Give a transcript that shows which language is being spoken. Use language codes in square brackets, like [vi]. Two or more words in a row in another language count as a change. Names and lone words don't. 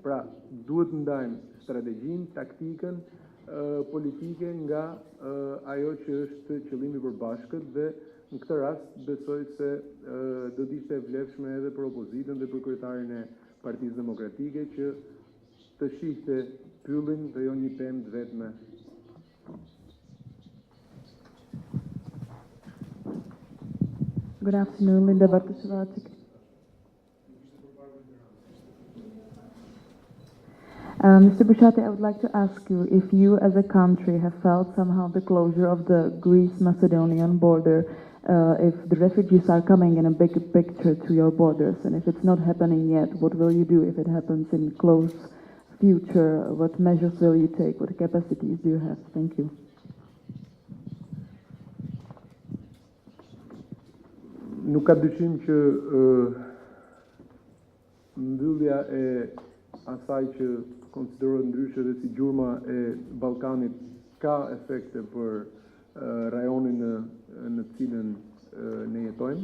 [sq] Pra, duhet të ndajmë strategjinë, taktikën politike nga ajo që është qëllimi i përbashkët dhe në këtë rast besoj se do të ishte e vlefshme edhe për opozitën dhe për kryetarin e Partisë Demokratike që të shihte pyllin dhe jo një pemë të vetme. [en] Good afternoon, Linda Bartoshevich. Mr. Bushati, I would like to ask you if you as a country have felt somehow the closure of the Greece-Macedonian border, if the refugees are coming in a big picture to your borders, and if it's not happening yet, what will you do if it happens in close future? What measures will you take? What capacities do you have? Thank you. [sq] Nuk ka dyshim që mbyllja e asaj që konsiderohet ndryshe dhe si gjurma e Ballkanit ka efekte për rajonin në cilën ne jetojmë.